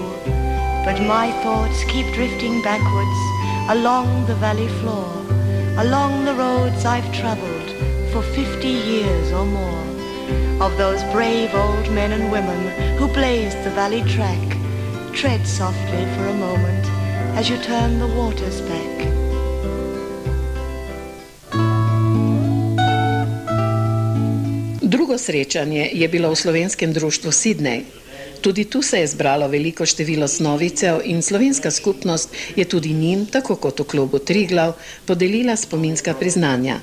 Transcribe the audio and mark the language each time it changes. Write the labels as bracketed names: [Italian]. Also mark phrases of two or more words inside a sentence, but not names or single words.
[English] But my thoughts keep drifting backwards along the valley floor, along the roads I've traveled for 50 years or more, of those brave old men and women who blazed the valley track. Tread softly for a moment as you turn the waters back. [Slovenian] Drugo srečanje je bilo v slovenskem društvu Sydney. Tudi tu se je zbralo veliko število snovicev in slovenska skupnost je tudi njim, tako kot v klubu Triglav, podelila spominska priznanja.